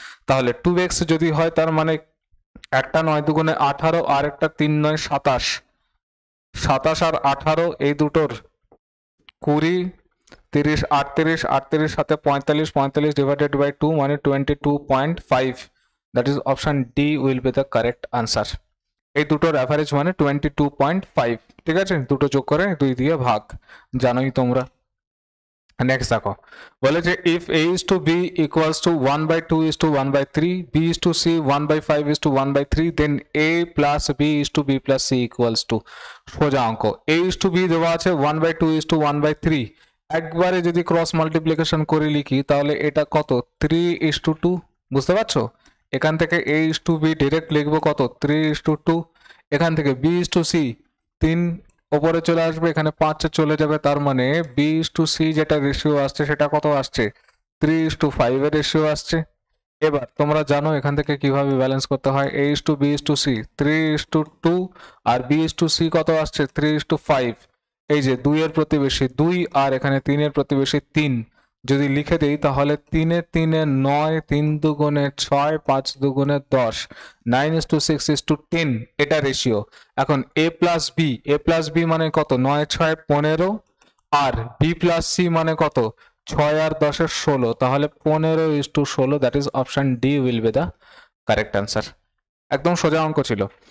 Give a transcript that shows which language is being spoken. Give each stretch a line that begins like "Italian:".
Bangla: তাহলে 2x যদি হয় তার মানে একটা 9 2 18 আর একটা 3 9 27, 27 আর 18 এই দুটোর 20, 30 38, 38 সাথে 45, 45 ডিভাইডেড বাই 2 মানে 22.5।
English: That is option D will be the correct answer.
Bangla: এই দুটোর অ্যাভারেজ মানে 22.5। ঠিক আছে, দুটো যোগ করে 2 দিয়ে ভাগ, জানোই তোমরা। নেক্সট দেখো, বলে যে
English: If a is to b equals to 1/2 is to 1/3, b is to c 1/5 is to 1/3, then a plus b is to b plus c equals to।
Bangla: সোজা অঙ্ক।
English: a is to b
Bangla: দেওয়া আছে
English: 1/2 is to 1/3,
Bangla: একবারে যদি cross multiplication করে লিখি তাহলে এটা কত?
English: 3 is to 2।
Bangla: বুঝতে পারছো? এখান থেকে
English: a is to b
Bangla: direct লিখবো কত?
English: 3 is to 2।
Bangla: এখান থেকে
English: b is to c
Bangla: 3 ওপরে চলে আসবে, এখানে 5 চলে যাবে, তার মানে b is to c যেটা রেশিও আসছে সেটা কত আসছে? 3:5 এর রেশিও আসছে। এবার তোমরা জানো এখান থেকে কিভাবে ব্যালেন্স করতে হয়।
English: a is to b is to c 3:2 আর b is to c
Bangla: কত আসছে? 3:5। এই যে 2 এর প্রতিবেশী 2 আর এখানে 3 এর প্রতিবেশী 3, যদি লিখে দিই তাহলে 3 এ 3 এ 9, 3 দুগুণে 6, 5 দুগুণে 10, 9:6:10 এটা রেশিও। এখন a প্লাস বি মানে কত, 9 6 15, আর বি প্লাস সি মানে কত, 6 আর 10 16, তাহলে 15:16,
English: That is option D will be the correct answer.
Bangla: একদম সোজা অঙ্ক ছিল।